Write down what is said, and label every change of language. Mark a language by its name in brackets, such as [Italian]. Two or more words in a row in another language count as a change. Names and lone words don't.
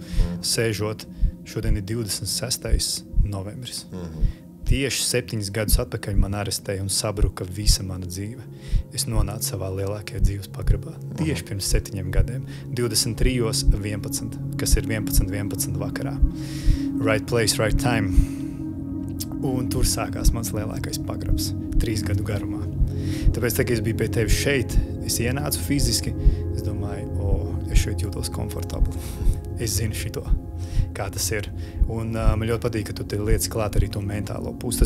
[Latvian] Sēžot, šodien ir 26. novembris. Tieši 7 gadus atpakaļ man arestēja un sabruka visa mana dzīve. Es nonācu savā lielākajā dzīves pagrabā. Tieši pirms 7 gadiem. 23:11, kas ir 11:11 vakarā. [English] Right place, right time. [Latvian] Un tur sākās mans lielākais pagrabs. 3 gadu garumā. Tāpēc, kad es biju pie tevis šeit, es ienācu fiziski. Es domāju, es šeit jūtos komfortabli. Es zinu šito, kā tas ir. Un man ļoti patīk, ka tu te lietas klāt arī to mentālo pusi.